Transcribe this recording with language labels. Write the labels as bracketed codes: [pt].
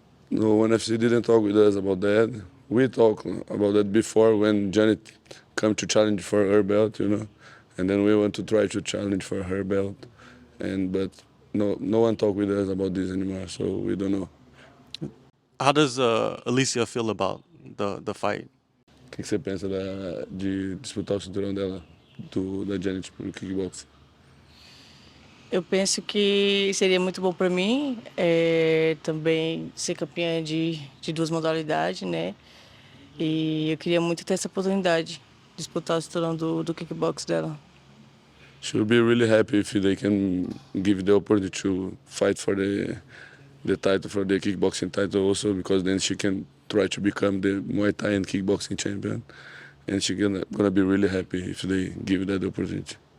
[en] No, one FC didn't talk with us about that. We talked about that before when Janet come to challenge for her belt, and then we want to try to challenge for her belt, but no one talk with us about this anymore, so we don't know. How does Allycia feel about the fight? [pt] O que você pensa de disputar o cinturão dela, da Janet pro kickboxing? Eu penso que seria muito bom para mim também ser campeã de duas modalidades, né? E eu queria muito ter essa oportunidade de disputar o cinturão do kickbox dela. [en] She'll be really happy if they can give the opportunity to fight for the title, for the kickboxing title also, because then she can try to become the Muay Thai and kickboxing champion, and she's gonna be really happy if they give that opportunity.